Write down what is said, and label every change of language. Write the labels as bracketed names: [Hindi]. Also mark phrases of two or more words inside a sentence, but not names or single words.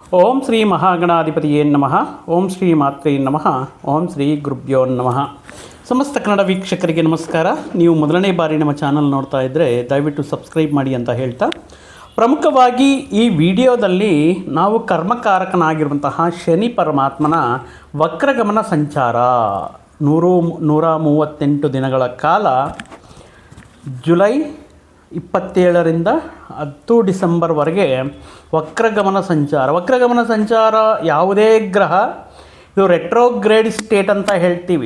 [Sanskrit] ಓಂ ಶ್ರೀ ಮಹಾಗಣಾಧಿಪತಿಯೇ ನಮಃ. ಓಂ ಶ್ರೀ ಮಾತ್ರೇ ನಮಃ. ಓಂ ಶ್ರೀ ಗುರುಭ್ಯೋ ನಮಃ. [Kannada] ಸಮಸ್ತ ಕನ್ನಡ ವೀಕ್ಷಕರಿಗೆ ನಮಸ್ಕಾರ. ನೀವು ಮೊದಲನೇ ಬಾರಿ ನಮ್ಮ ಚಾನಲ್ ನೋಡ್ತಾ ಇದ್ದರೆ ದಯವಿಟ್ಟು ಸಬ್ಸ್ಕ್ರೈಬ್ ಮಾಡಿ ಅಂತ ಹೇಳ್ತಾ, ಪ್ರಮುಖವಾಗಿ ಈ ವಿಡಿಯೋದಲ್ಲಿ ನಾವು ಕರ್ಮಕಾರಕನಾಗಿರುವಂತಹ ಶನಿ ಪರಮಾತ್ಮನ ವಕ್ರಗಮನ ಸಂಚಾರ 138 ದಿನಗಳ ಕಾಲ ಜುಲೈ 27ರಿಂದ 10 ಡಿಸೆಂಬರ್ವರೆಗೆ ವಕ್ರಗಮನ ಸಂಚಾರ ಯಾವುದೇ ಗ್ರಹ ಇದು [English] retrograde state [Kannada] ಅಂತ ಹೇಳ್ತೀವಿ.